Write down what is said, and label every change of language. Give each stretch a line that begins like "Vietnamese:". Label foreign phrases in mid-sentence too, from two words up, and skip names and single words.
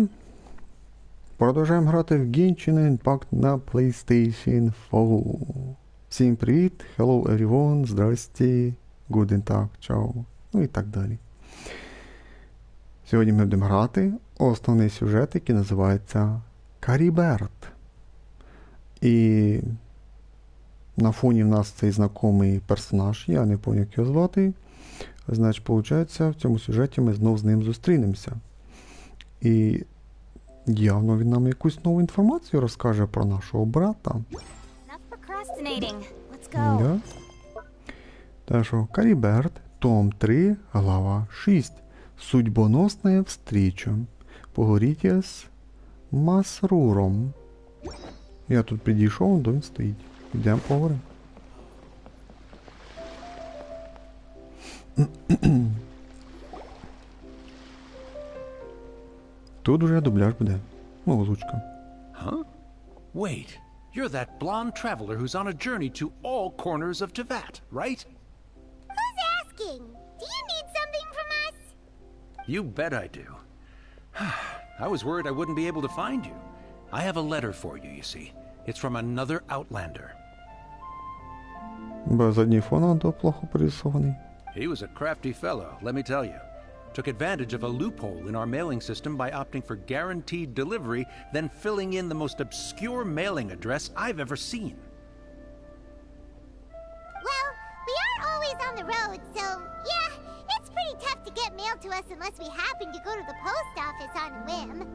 Ukrainian: Продовжуємо грати в Genshin Impact на PlayStation 4. Всім привіт,
English: hello everyone,
Ukrainian: здрасте,
German: guten Tag,
Ukrainian: чао, ну і так далі. Сьогодні ми будемо грати основний сюжет, який називається Кариберт. І на фоні в нас цей знайомий персонаж, я не пам'ятаю, як його звати. Значить, виходить, в цьому сюжеті ми знов з ним зустрінемося. І явно він нам якусь нову інформацію розкаже про нашого брата. Да. Так що, Кариберт, том 3, глава 6.
Russian: Судьбоносная встреча. Поговорите з Масруром.
Ukrainian: Я тут підійшов, то він стоїть. Йдемо поговоримо. Тут уже дубляж буде. Ну, озвучка.
English: Huh? Wait, you're that blonde traveler who's on a journey to all corners of Teyvat, right? Who's asking? Do you need something from us? You bet I do. I was worried I wouldn't be able to find you. I have a letter for you, you see. It's from another Outlander.
Ukrainian: Задній фон то плохо порисований.
English: He was a crafty fellow, let me tell you. Took advantage of a loophole in our mailing system by opting for guaranteed delivery, then filling in the most obscure mailing address I've ever seen. Well, we are always on the road, so yeah, it's pretty tough to get mail to us unless we happen to go to the post office on a whim.